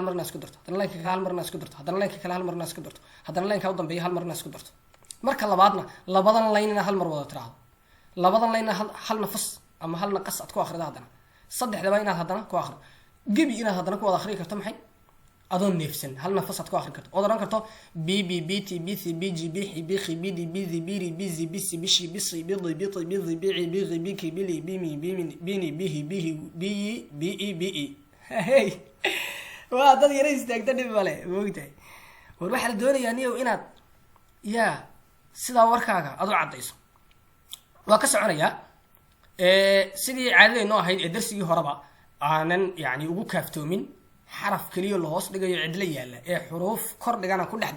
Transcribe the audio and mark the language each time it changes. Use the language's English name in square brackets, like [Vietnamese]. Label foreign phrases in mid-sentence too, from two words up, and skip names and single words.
[Somali] mar inaad isku darto haddana laynka kale hal mar inaad isku darto haddana laynka kale hal mar inaad isku darto haddana laynka u dambeeya hal mar inaad isku darto marka labaadna labadan layn inaad hal mar wada tiraahdo labadan layn hal nafas ama hal naqas aad ku akhrido haddana saddexdaba inaad haddana ku akhrido gebi inaad haddana ku wada akhriyi karto maxay adoon neefsan hal nafas aad ku akhri karto ood odhan karto b b b t b c b g b xi b khi b d b z b ri b z b c b shi b si b di b ti b zi b ci b ghi b ki b li b mi b mi b ni b hi b hi b yi b i b i hey waa dad yara istaagta dhib male moogtahay war waxaa la doonayaa niyow inaad yaa sidaa warkaaga aad u caddayso waa ka soconayaa sidii caadadaynoo ahayd ee darsigii horeba aanan yani ugu kaaftoomin xaraf keliya la hoos dhigayo cidla yaalla ee xuruuf kor dhigana ku dhex